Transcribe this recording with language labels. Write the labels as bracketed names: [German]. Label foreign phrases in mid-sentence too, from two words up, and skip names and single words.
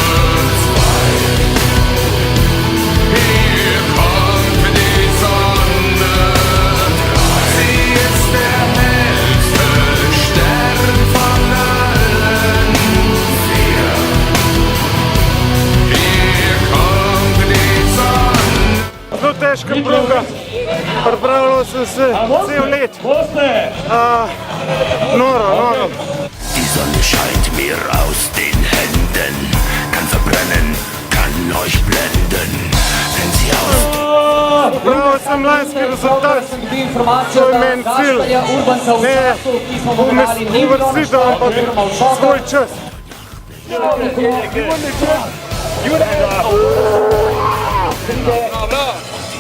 [German] 2. Hier kommt die Sonne. 3. Sie ist der hellste Stern von allen. 4. Hier kommt die Sonne. [Slovenian] Zelo težka proga, pripravljal sem se cel let. Noro. [German] Die Sonne scheint mir aus den Händen, kann verbrennen, kann euch blenden, wenn sie aus... [Slovenian] Pravil sem lanski rezultat, to je meni cilj, ne uvrstitev, ampak svoj čas. Bravo!